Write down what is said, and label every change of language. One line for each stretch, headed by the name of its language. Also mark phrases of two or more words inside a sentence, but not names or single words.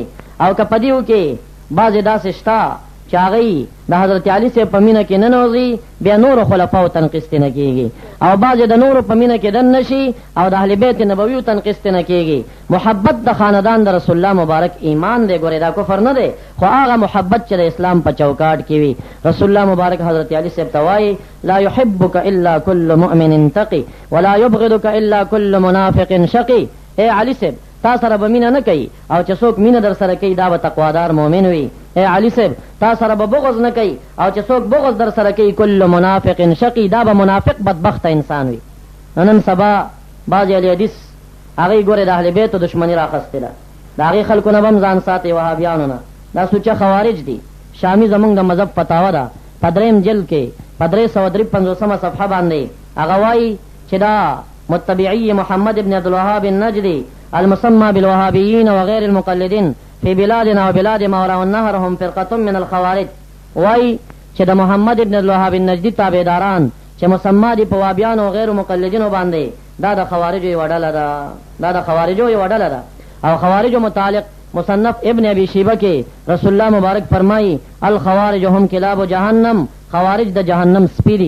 Pashto: او که په دېو کې بعضې داسې شته چې هغوی د حضرت علی صاحب په مینه کې ننوځي، بیا نورو خلفاو تنقیس نه کېږي، او بعضې د نورو په مینه کې دن نشي او د اهل بیت نبویو تنقیس نه کېږي. محبت د خاندان د رسول الله مبارک ایمان دی، ګورې دا کفر نه دی، خو هغه محبت چې د اسلام په چوکاټ کې وي. رسول الله مبارک حضرت علی صاحب ته وایي
Arabic: لا يحبك الا كل مؤمن تقي ولا يبغضك الا كل منافق شقي.
Pashto: اے علی صاحب تا سره به مینه نه کوي او چې څوک مینه در سره کوي دا به تقوادار مؤمن وي. اے علی صاحب تا سره به بغض نه کوي او چې څوک بغض در سره کوي
Arabic: کل منافق شقي،
Pashto: دا به منافق بدبخت انسان وي. نن سبا بعضې اهل حدیث هغوی ګورې د اهل بیتو دشمني راخستې ده، د هغې خلکو نه به هم ځان ساتئ وهابیانو نه. دا سوچه خوارج دي. شامی زمونږ د مذهب فتاوه ده په 3 جلد کې په 353 صفحه باندې هغه وایي چې دا
Arabic: متبعي محمد ابن عبدالوهاب النجدي المسمى بالوهابيين وغير المقلدين في بلادنا وبلاد ما وراء النهر هم فرقة من الخوارج.
Pashto: وایي چې د محمد ابن عبدالوهاب النجدي تابعداران چې مسمى دي په وهابیانو او غیر مقلدینو باندې دا د خوارجو یوه ډله ده. دا د خوارجو یوه ډله ده. او خوارجو متعلق مصنف ابن ابي شیبه کې رسول الله مبارک فرمایي
Arabic: الخوارج هم کلاب جهنم،
Pashto: خوارج د جهنم سپی دي.